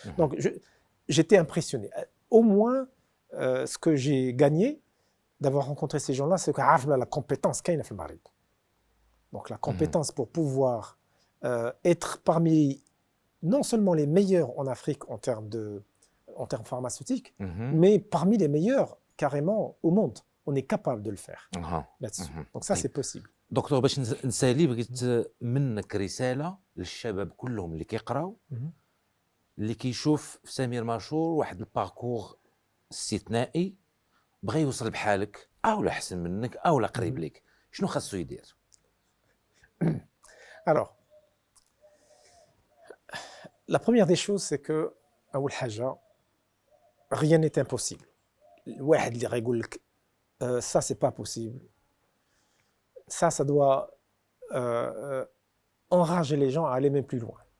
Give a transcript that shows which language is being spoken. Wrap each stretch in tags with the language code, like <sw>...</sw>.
<fr>Donc j'étais impressionné. Au moins, ce que j'ai gagné d'avoir rencontré ces gens-là, c'est que la compétence qu'il y a dans le Maghreb. Donc la compétence pour pouvoir être parmi non seulement les meilleurs en Afrique en termes pharmaceutiques, mais parmi les meilleurs carrément au monde. On est capable de le faire là-dessus. Donc ça, c'est possible.</fr> <ar>دكتور باش نسالي بغيت منك رساله للشباب كلهم اللي كيقراو اللي كيشوف في سمير مشهور واحد الباركور استثنائي بغى يوصل بحالك او لا احسن منك او لا قريب لك شنو خاصو يدير؟</ar> <fr>Alors, la première des choses, c'est que</fr> <ar>أول حاجة</ar> <fr>rien n'est impossible.</fr> <ar>الواحد اللي غيقول لك</ar> <fr>ça c'est pas possible, ça doit enrager les gens à aller même plus loin.</fr>